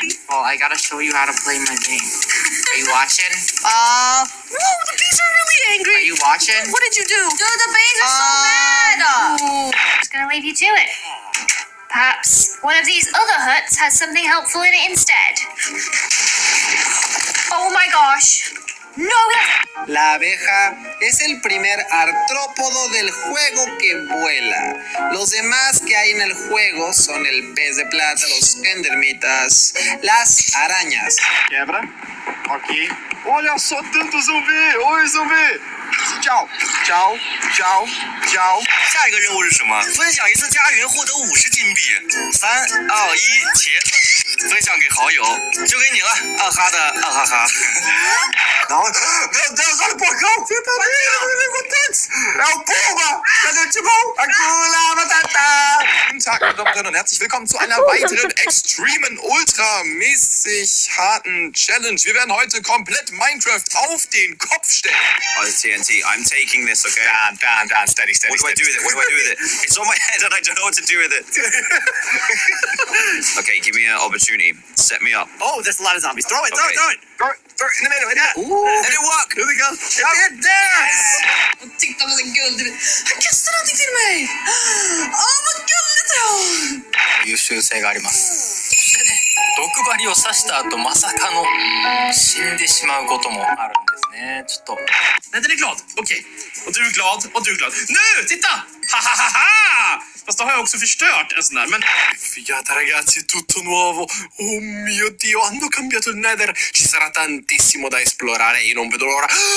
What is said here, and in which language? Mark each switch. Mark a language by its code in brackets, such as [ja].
[en] Oh, I gotta show you how to play my game. Are you watching? Whoa, the bees are really angry. Are you watching? watching? What did you do? Dude, the bees are so mad. Ooh. Just gonna leave you to it. Perhaps one of these other huts has something helpful in it instead. Oh my gosh. No, [es] La abeja es el primer artrópodo del juego que vuela. Los demás que hay en el juego son el pez de plata, los endermitas, las arañas. [pt] Quebra. Ok. Olha só tanto zumbi! Oi, zumbi! Tchau, tchau, tchau, tchau。 [zh] 下一个任务是什么？分享一次家园获得50金币。3、2、1，茄子，分享给好友，就给你了，二哈的二哈哈。然后， [pt] meu Deus, olha o porcão! Senta ali, é o Puma! Cadê o Timão? Hakuna Matata! [de] Guten Tag, meine Damen und Herren, und herzlich willkommen zu einer weiteren extremen, ultramäßig harten Challenge. Wir werden heute komplett Minecraft auf den Kopf stellen. [en] Oh, TNT, I'm taking this, okay? Dan, steady. What do I do with it? What do I do with it? It's on my head and I don't know what to do with it. Okay, give me an opportunity. Set me up. Oh, there's a lot of zombies. Throw it, Okay. throw it! Throw it in the middle, like that. Ooh. Did it work? Here we go. It did! [sv] Titta vad guld. Han kastade någonting till mig. Vad gulligt det var. [ja] 優秀性があります。毒針を刺した後まさかの死んでしまうこともあるんですね。ちょっと。 [sv] Nej, den är glad. Okej. Och du är glad, och du är glad. Nu, titta! Ha, ha, ha, ha! Fast då har jag också förstört en sån där, men... [it] Figata ragazzi, tutto nuovo. Oh mio Dio, hanno cambiato il Nether. Ci sarà tantissimo da esplorare, io non vedo l'ora.